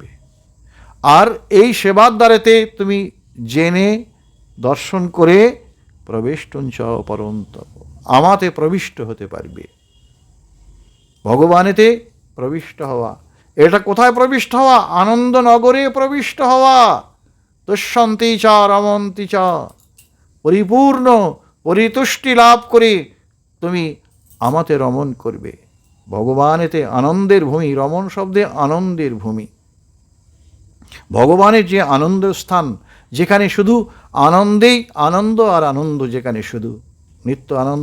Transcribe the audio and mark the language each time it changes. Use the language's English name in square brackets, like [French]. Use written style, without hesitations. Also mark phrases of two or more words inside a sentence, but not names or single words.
[Bangla] আর এই সেবার দ্বারাতে তুমি জেনে দর্শন করে [Sanskrit] প্রবিষ্টঞ্চ পরন্তপ, [Bangla] আমাতে প্রবিষ্ট হতে পারবে। ভগবানেতে প্রবিষ্ট হওয়া, এটা কোথায় প্রবিষ্ট হওয়া? আনন্দনগরে প্রবিষ্ট হওয়া। [Sanskrit] তুষ্যন্তি চ রমন্তি চ, [Bangla] পরিপূর্ণ পরিতুষ্টি লাভ করে তুমি আমাতে রমণ করবে। ভগবান এতে আনন্দের ভূমি, রমণ শব্দে আনন্দের ভূমি। ভগবানের যে আনন্দ স্থান, যেখানে শুধু আনন্দেই আনন্দ আর আনন্দ, যেখানে শুধু নিত্য আনন্দ।